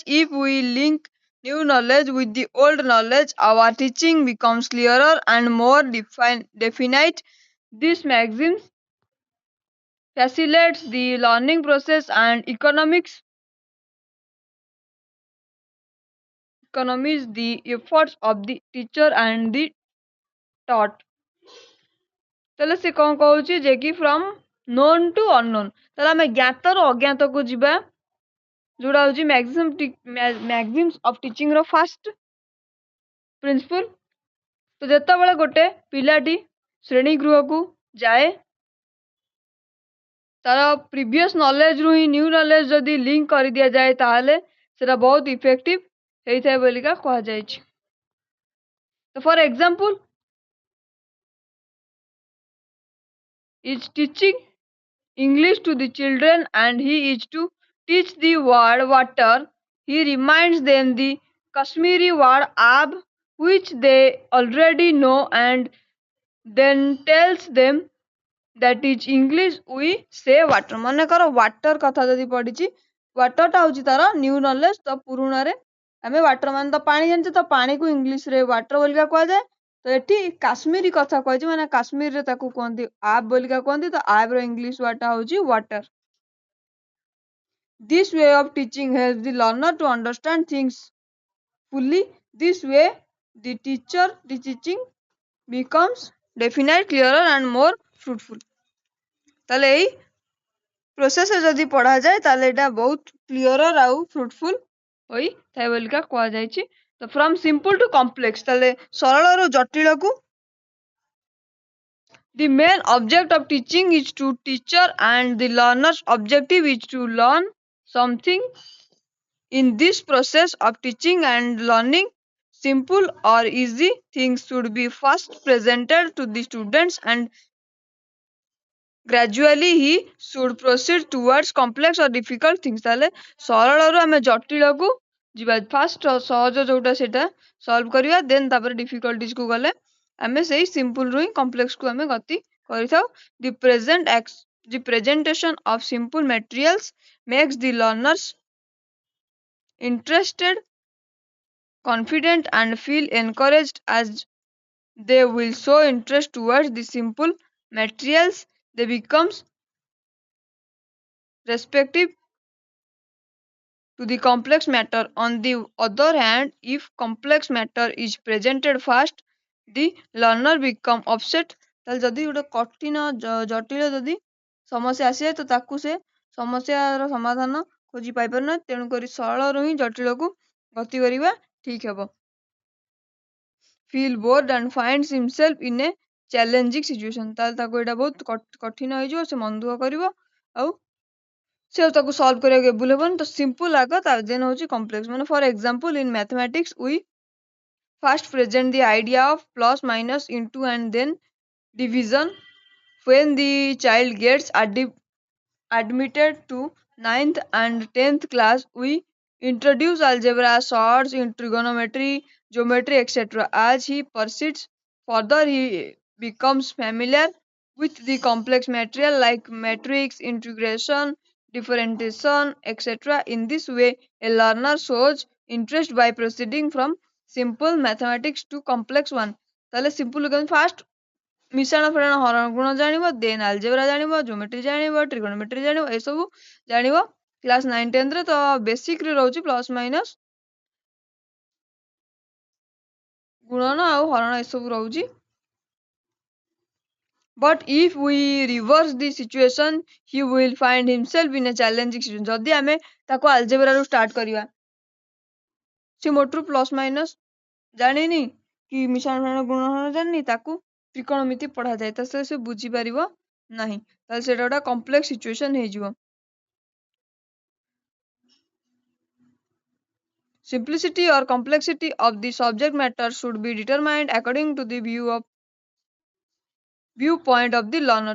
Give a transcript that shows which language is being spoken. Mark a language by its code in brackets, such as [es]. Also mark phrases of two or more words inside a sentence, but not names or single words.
[en] If we link new knowledge with the old knowledge, our teaching becomes clearer and more definite. This maxims facilitates the learning process and economies the efforts of the teacher and the taught. [or] ତାହେଲେ ସେ କ'ଣ କହୁଛି ଯେ କି [en] from known to unknown. [or] ତାହେଲେ ଆମେ ଜ୍ଞାତରୁ ଅଜ୍ଞାତକୁ ଯିବା, ଯୋଉଟା ହଉଛି [en] maxims of teaching [or] ର [en] first principle. [or] ତ ଯେତେବେଳେ ଗୋଟେ ପିଲାଟି ଶ୍ରେଣୀ ଗୃହକୁ ଯାଏ, ତାର [en] previous knowledge [or] ହିଁ [en] new knowledge [or] ଯଦି ଲିଙ୍କ କରିଦିଆଯାଏ ତାହେଲେ ସେଟା ବହୁତ ଇଫେକ୍ଟିଭ ହେଇଥାଏ ବୋଲିକା କୁହାଯାଇଛି. [en] So for example, is teaching English to the children and he is to teach the word water. He reminds them the Kashmiri word ab, which they already know, and then tells them that is English we say water. [or] ମନେକର water କଥା ଯଦି ପଡ଼ିଛି, water ଟା ହଉଛି ତାର [en] new knowledge. [or] ତ ପୁରୁଣାରେ ଆମେ water ମାନେ ତ ପାଣି ଜାଣିଛେ, ତ ପାଣିକୁ ଇଂଲିଶରେ water ବୋଲିକା କୁହାଯାଏ. ତ ଏଠି କାଶ୍ମୀରୀ କଥା କହିଛି, ମାନେ କାଶ୍ମୀରରେ ତାକୁ କୁହନ୍ତି ଆବ୍ ବୋଲିକା କୁହନ୍ତି. ତ ଆବ୍ ର [en] English word [or] ଟା ହଉଛି water. [en] This way of teaching helps the learner to understand things fully. This way the teaching becomes definite, clearer and more fruitful. [or] ତାହେଲେ ଏଇ ପ୍ରୋସେସରେ ଯଦି ପଢ଼ାଯାଏ ତାହେଲେ ଏଇଟା ବହୁତ କ୍ଲିଅର ଆଉ ଫ୍ରୁଟଫୁଲ ହୋଇଥାଏ ବୋଲିକା କୁହାଯାଇଛି. ତ [en] from simple to complex, [or] ତାହେଲେ ସରଳରୁ ଜଟିଳକୁ. [en] The main object of teaching is to teacher and the learner's objective is to learn something. In this process of teaching and learning, simple or easy things should be first presented to the students and gradually he should proceed towards complex or difficult things. [or] ତାହେଲେ ସରଳରୁ ଆମେ ଜଟିଳକୁ ଯିବା. ଫାଷ୍ଟ ସହଜ ଯୋଉଟା ସେଟା ସଲ୍ଭ କରିବା, ଦେନ୍ ତାପରେ ଡିଫିକଲ୍ଟିଜକୁ ଗଲେ ଆମେ ସେଇ ସିମ୍ପଲରୁ ହିଁ କମ୍ପ୍ଲେକ୍ସକୁ ଆମେ ଗତି କରିଥାଉ. [en] The presentation of simple materials makes the learners interested, confident and feel encouraged as they will show interest towards the simple materials. They becomes respective to the complex matter. On the other hand, if complex matter is presented first, the learner become upset। [or] ତାହେଲେ ଯଦି ଗୋଟେ କଠିନ ଜଟିଳ ଯଦି ସମସ୍ୟା ଆସିଯାଏ ତ ତାକୁ ସେ ସମସ୍ୟାର ସମାଧାନ ଖୋଜି ପାଇପାରୁନା, ତେଣୁକରି ସରଳରୁ ହିଁ ଜଟିଳକୁ ଗତି କରିବା ଠିକ ହେବ। [en] feel bored and finds himself in a challenging situation। [or] ତାହେଲେ ତାକୁ ଏଇଟା ବହୁତ କଠିନ ହେଇଯିବ, ସେ ମନ ଦୁଃଖ କରିବ ଆଉ ସେ ତାକୁ ସଲ୍ଭ କରିବାକୁ ଏବୁଲ ହେବନି। ତ ସିମ୍ପଲ ଆଗ ତାର ଦେନ୍ ହଉଛି କମ୍ପ୍ଲେକ୍ସ। [en] ମାନେ for example in mathematics we first present the idea of plus minus into and then division। when the child gets admitted to ninth and 10th class, we introduce algebra, sorts in trigonometry, geometry, etc. As he proceeds further, he becomes familiar with the complex material like matrix, integration, differentiation, etc. In this way, a learner shows interest by proceeding from simple mathematics to complex one। [or] ତାହେଲେ simple ଫାଷ୍ଟ ମିଶାଣ ଫେଡ଼ାଣ ହରଣ ଗୁଣ ଜାଣିବ, ଦେନ୍ ଆଲଜେବ୍ରା ଜାଣିବ, ଜୋମେଟ୍ରି ଜାଣିବ, ଟ୍ରିଗୋନୋମେଟ୍ରି ଜାଣିବ, ଏସବୁ ଜାଣିବ କ୍ଲାସ୍ 9 10ରେ। ତ ବେସିକ୍ରେ ରହୁଛି [en] plus minus, [or] ଗୁଣନ ଆଉ ହରଣ ଏସବୁ ରହୁଛି। [en] But if we reverse the situation, he will find himself in a challenging situation। [or] ଯଦି ଆମେ ତାକୁ ଆଲଜେବ୍ରାରୁ ଷ୍ଟାର୍ଟ କରିବା, ସେ ମୋଟରୁ [en] plus minus [or] ଜାଣିନି କି ମିଶାଣ ଫେଡ଼ାଣ ଗୁଣନ ଜାଣିନି, ତାକୁ ତ୍ରିକୋଣମିତି ପଢ଼ାଯାଏ ତ ସେ ବୁଝିପାରିବ ନାହିଁ, ତାହେଲେ ସେଇଟା ଗୋଟେ [en] complex situation [or] ହେଇଯିବ। [en] Simplicity or complexity of the subject matter should be determined according to the viewpoint of the learner।